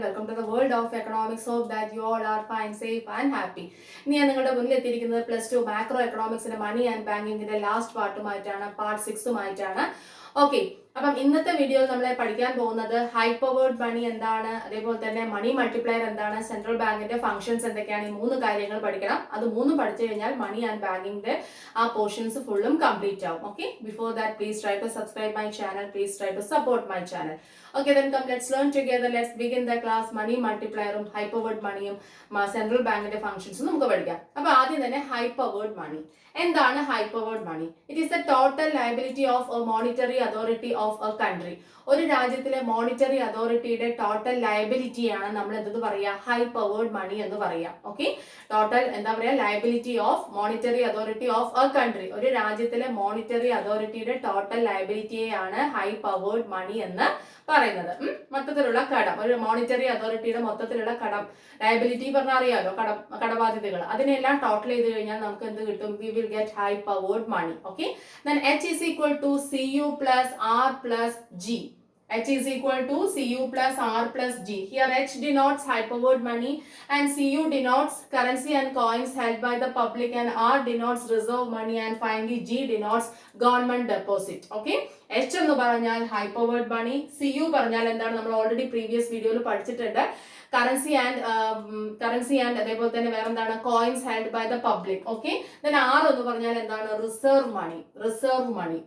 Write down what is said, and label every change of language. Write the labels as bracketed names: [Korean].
[English] Welcome to the world of economics. Hope that you all are fine, safe and happy. [Malayalam] ഇനി ഞാൻ നിങ്ങളുടെ മുന്നിൽ എത്തിയിരിക്കുന്നത് +2 macro എക്കണോമിക്സിന്റെ money and ബാങ്കിങ്ങിന്റെ last പാർട്ടുമായിട്ടാണ്, part 6 okay. അപ്പം ഇന്നത്തെ വീഡിയോയിൽ നമ്മൾ പഠിക്കാൻ പോകുന്നത് ഹൈപ്പവേർഡ് മണി എന്താണ്, അതേപോലെ തന്നെ മണി മൾട്ടിപ്ലയർ എന്താണ്, സെൻട്രൽ ബാങ്കിന്റെ ഫംഗ്ഷൻസ് എന്തൊക്കെയാണ്, ഈ 3 കാര്യങ്ങൾ പഠിക്കണം. അത് 3 പഠിച്ചു കഴിഞ്ഞാൽ മണി ആൻഡ് ബാങ്കിന്റെ ആ പോർഷൻസ് ഫുള്ളും കംപ്ലീറ്റ് ആവും. [English] Okay, before that please try to subscribe my channel, please try to support my channel. Okay, then come let's learn together. Let's begin the class. Money multiplier, hyperword money, central bank functions. [Malayalam] നമുക്ക് പഠിക്കാം. അപ്പോൾ ആദ്യം തന്നെ hyperword money. എന്താണ് [English] hyperword money? It is the total liability of a monetary authority of a country. [Malayalam] ഒരു രാജ്യത്തിലെ monetary അതോറിറ്റിയുടെ total liability ആണ് നമ്മൾ എന്തെന്ന് പറയാ, ഹൈപ്പവേർഡ് മണി എന്ന് പറയാം. [English] okay, total [Malayalam] എന്താ പറയാ, [English] Liability of monetary authority of a country. [Malayalam] ഒരു രാജ്യത്തിലെ മോണിറ്ററി അതോറിറ്റിയുടെ ടോട്ടൽ ലയബിലിറ്റിയെയാണ് ഹൈപ്പവേർഡ് മണി എന്ന് പറയുന്നത്. മൊത്തത്തിലുള്ള കടം, ഒരു മോണിറ്ററി അതോറിറ്റിയുടെ മൊത്തത്തിലുള്ള കടം, ലയബിലിറ്റി പറഞ്ഞാൽ അറിയാലോ, കടബാധ്യതകൾ, അതിനെല്ലാം ടോട്ടൽ ചെയ്ത് കഴിഞ്ഞാൽ നമുക്ക് എന്ത് കിട്ടും, [English] We will get high powered money. Okay, then H is equal to CU plus R plus G. H is equal to CU plus R plus G. Here H denotes hyperword money and CU denotes currency and coins held by the public, and R denotes reserve money, and finally G denotes government deposit. Okay, [Malayalam] H എന്ന് പറഞ്ഞാൽ hyperword money, CU പറഞ്ഞാൽ എന്താണ്, നമ്മൾ already previous വീഡിയോയിൽ പഠിച്ചിട്ടുണ്ട്, currency and അതേപോലെ തന്നെ വേറെ എന്താണ്, [English] Coins held by the public. [Malayalam] Okay, then R എന്ന് പറഞ്ഞാൽ എന്താണ്, റിസർവ് മണി.